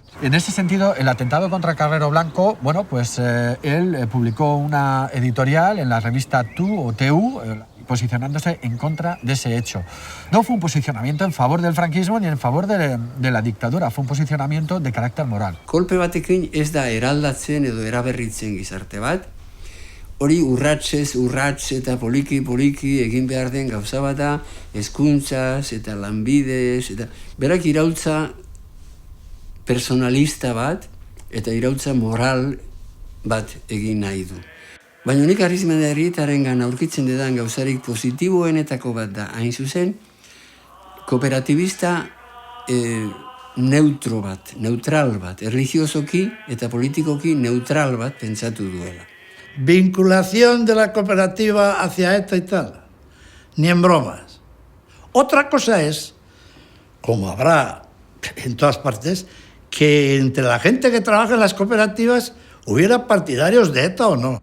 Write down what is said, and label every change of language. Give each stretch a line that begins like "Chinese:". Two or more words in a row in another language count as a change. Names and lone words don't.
Spanish: En ese sentido, el atentado contra Carrero Blanco, bueno, pues él publicó una editorial en la revista TU, posicionándose en contra de ese hecho. No fue un posicionamiento en favor del franquismo ni en favor de la dictadura, fue un posicionamiento de carácter moral.
Basque: Kolpe batekin ez da eraldatzen edo eraberritzen gizarte bat, hori urratsez urrats eta poliki egin behar den gauza bat da, hezkuntzaz eta lanbidez, eta berak iraultza personalista bat eta iraultza moral bat egin nahi du. Baina nik Arizmendiarrietarengan aurkitzen dedan gauzarik positiboenetako bat da, hain zuzen, kooperatibista neutral bat, erlijiosoki eta politikoki neutral bat pentsatu duela.
Spanish: Vinculación de la cooperativa hacia ETA y tal, ni en bromas. Otra cosa es, como habrá en todas partes, que entre la gente que trabaja en las cooperativas hubiera partidarios de ETA o no.